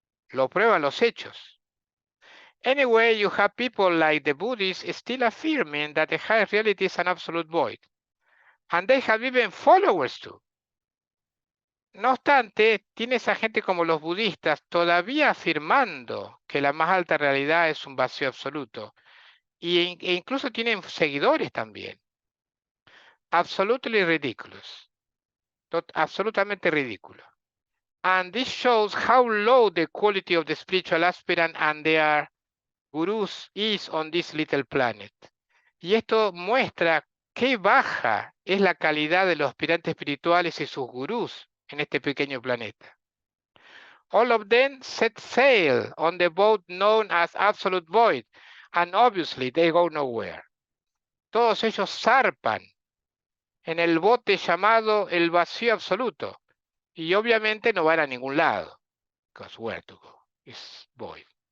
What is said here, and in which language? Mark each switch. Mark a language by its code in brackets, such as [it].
[es] Lo prueban los hechos. [en] Anyway, you have people like the Buddhists still affirming that the high reality is an absolute void. And they have even followers too. [es] No obstante, tienes a gente como los budistas todavía afirmando que la más alta realidad es un vacío absoluto. E incluso tienen seguidores también. [en] Absolutely ridiculous. [es] Absolutamente ridículo. [en] And this shows how low the quality of the spiritual aspirant and their gurus is on this little planet. [es] Y esto muestra qué baja es la calidad de los aspirantes espirituales y sus gurús en este pequeño planeta. [en] All of them set sail on the boat known as Absolute Void, and obviously they go nowhere. [es] Todos ellos zarpan en el bote llamado el vacío absoluto, y obviamente no van a ningún lado. [en] Because where to go? It's void.